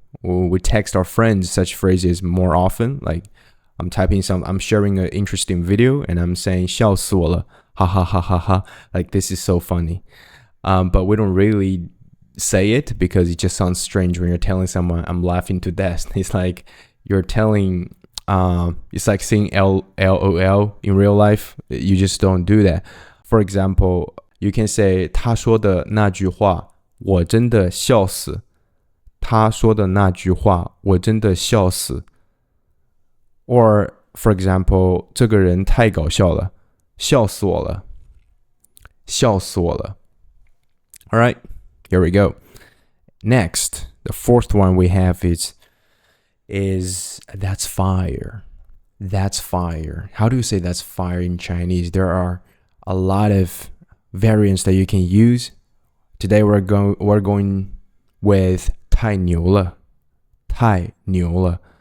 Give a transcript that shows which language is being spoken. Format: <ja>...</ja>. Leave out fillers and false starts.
<en>We text our friends such phrases more often. Like I'm sharing an interesting video and I'm saying</en> <zh>笑死我了,</zh> <en>ha ha ha ha ha. Like this is so funny. But we don't really say it because it just sounds strange when you're telling someone I'm laughing to death. It's like you're telling, it's like saying LOL in real life. You just don't do that. For example, you can say</en> <zh>他说的那句话我真的笑死。他说的那句话我真的笑死。</zh> <en>Or, for example,</en> <zh>这个人太搞笑了，笑死我了，笑死我了。</zh> <en>All right, here we go. Next, the fourth one we have is that's fire. That's fire. How do you say that's fire in Chinese? There are a lot of variants that you can use. Today we're going with</en> <zh>太牛了，太牛了。</zh>